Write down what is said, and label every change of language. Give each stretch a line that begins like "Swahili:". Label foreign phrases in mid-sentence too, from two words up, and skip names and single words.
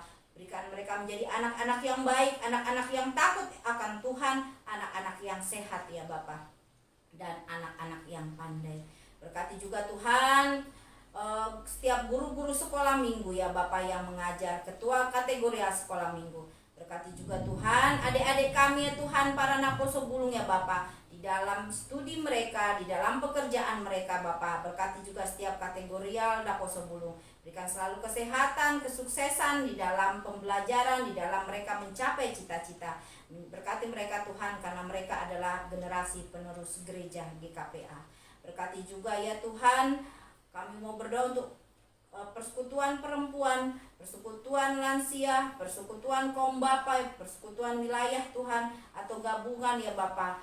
Indonesian: Berikan mereka menjadi anak-anak yang baik, anak-anak yang takut akan Tuhan, anak-anak yang sehat ya Bapa, dan anak-anak yang pandai. Berkati juga Tuhan setiap guru-guru sekolah minggu ya Bapa yang mengajar, ketua kategorial sekolah minggu. Berkati juga Tuhan adik-adik kami ya Tuhan, para
Batak Toba: naposo bulung
Indonesian: ya Bapa, di dalam studi mereka, di dalam pekerjaan mereka Bapa. Berkati juga setiap kategorial
Batak Toba: naposo bulung.
Indonesian: Berikan selalu kesehatan, kesuksesan di dalam pembelajaran, di dalam mereka mencapai cita-cita. Berkati mereka Tuhan, karena mereka adalah generasi penerus gereja GKPA. Berkati juga ya Tuhan, kami mau berdoa untuk persekutuan perempuan, persekutuan lansia, persekutuan kaum bapa, persekutuan wilayah Tuhan, atau gabungan ya Bapa.